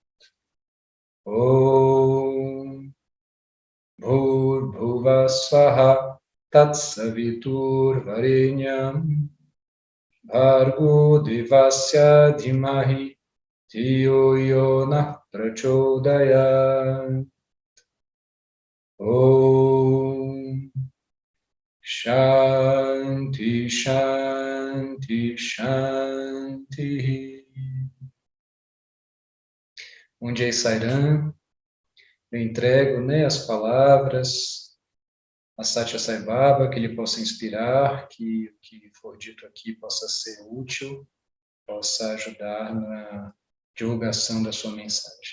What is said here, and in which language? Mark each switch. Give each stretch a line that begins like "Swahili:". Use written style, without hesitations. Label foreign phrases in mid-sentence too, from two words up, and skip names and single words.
Sanskrit: ॐ भूर्भुवः स्वाहा तत्सवितुर्वरेण्यं भर्गो देवस्य धीमहि धियो योनः प्रचोदयात्. ॐ शान्तिः शान्तिः शान्तिः.
Portuguese: Bom dia, Sairam. Eu entrego, né, as palavras a Satya Sai Baba, que ele possa inspirar, que o que for dito aqui possa ser útil, possa ajudar na divulgação da sua mensagem.